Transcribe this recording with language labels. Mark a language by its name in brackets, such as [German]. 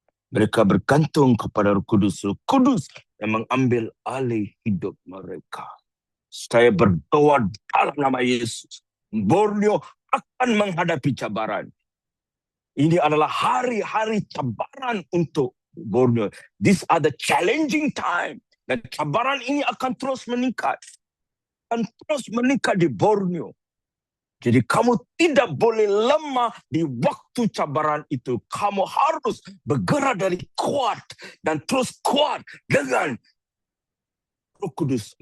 [Malay] Mereka bergantung kepada Roh Kudus. Roh Kudus yang mengambil alih hidup mereka. Saya berdoa dalam nama Yesus. Borneo akan menghadapi cabaran. Ini adalah hari-hari cabaran untuk Borneo. [English] These are the challenging time. [Malay] Dan cabaran ini akan terus meningkat. Akan terus meningkat di Borneo. Jadi kamu tidak boleh lemah di waktu cabaran itu. Kamu harus bergerak dari kuat dan terus kuat dengan Roh Kudus.